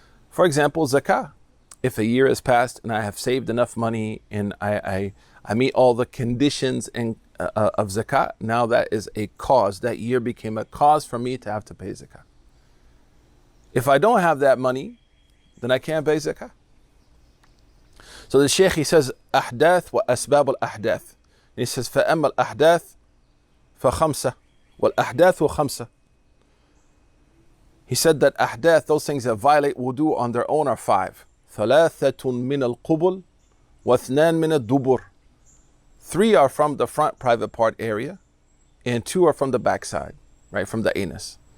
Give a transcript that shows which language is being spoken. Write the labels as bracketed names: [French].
[English] For example, zakah. If a year has passed and I have saved enough money and I meet all the conditions of zakah, now that is a cause. That year became a cause for me to have to pay zakah. If I don't have that money, then I can't pay zakah. So the Shaykh, he says, [Arabic] ahdath wa asbab al-ahdath. [English] He says, [Arabic] فَأَمَّا الْأَحْدَاثِ فَخَمْسَةٌ وَالْأَحْدَاثُ خَمْسَةٌ. [English] He said that ahdath, those things that violate wudu on their own, are five. [Arabic] ثَلَاثَةٌ مِنَ الْقُبُلِ وَاثْنَانْ مِنَ الدُّبُرِ. [English] Three are from the front private part area, and two are from the backside, right, from the anus.